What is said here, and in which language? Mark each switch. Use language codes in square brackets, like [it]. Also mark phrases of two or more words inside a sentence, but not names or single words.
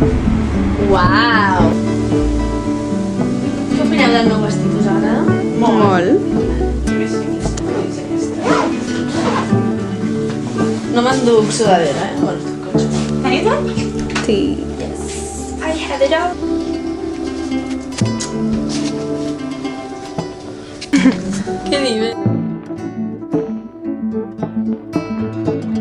[ca] Uau! Què opineu del meu vestit? Us agrada? Molt. No m'enduc sudadera, Bueno, estic cotxe. Teniu tot? Sí. [en] I have it all. [ca] Què dius?